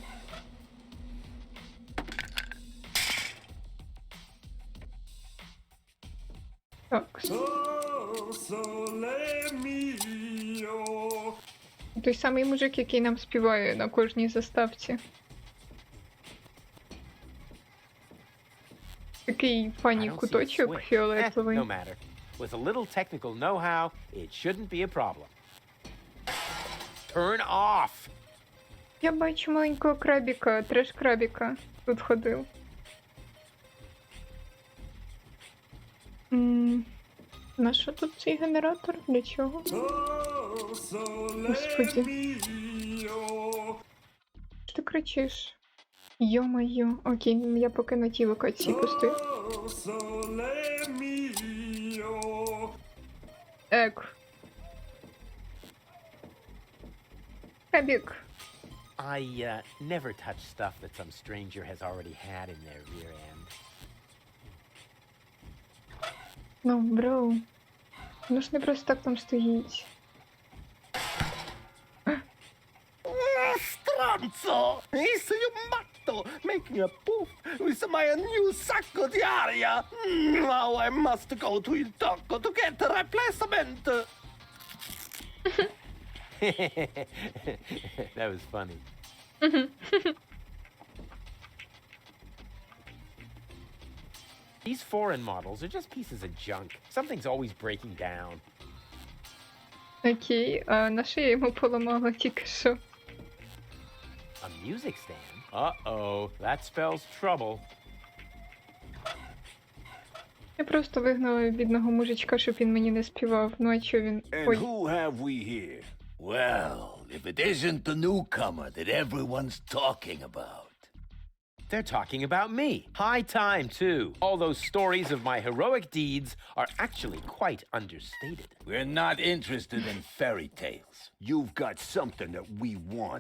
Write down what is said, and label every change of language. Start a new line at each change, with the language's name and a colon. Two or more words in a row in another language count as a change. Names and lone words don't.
Ukrainian: Так. Той самий мужик, який нам співає на кожній заставці. Такий фані куточок фіолетовий.
English: No matter. With a little technical know-how, it shouldn't be a problem. Turn off.
Ukrainian: Я бачу маленького крабіка, треш-крабіка. Тут ходив. На що тут цей генератор? Для чого? Господи. Що ти кричиш? Йо-моє. Окей, я поки на тій локації постою. Ек. Кабік.
English: I never touch stuff that some stranger has already had in their rear end.
Ukrainian: Ну, бро. Ну ж не просто так там стоїть.
Italian: Stronzo!
English: Is you matto making a poof with my new
Italian: sacco di aria?
English: Now I must go to
Italian: il tocco
English: to get a replacement. That was funny. These foreign models are just pieces of junk. Something's always breaking down.
Ukrainian: Окей, а на що я йому поламала тільки що?
English: A music stand? Uh-oh, that spells trouble.
Ukrainian: Я просто вигнала бідного мужичка, щоб він мені не співав. Ну а чо він...
English: And
Ukrainian: Ой.
English: who have we here? Well, if it isn't the newcomer that everyone's talking about. They're talking about me. High time, too. All those stories of my heroic deeds are actually quite understated. We're not interested in fairy tales. You've got something that we want.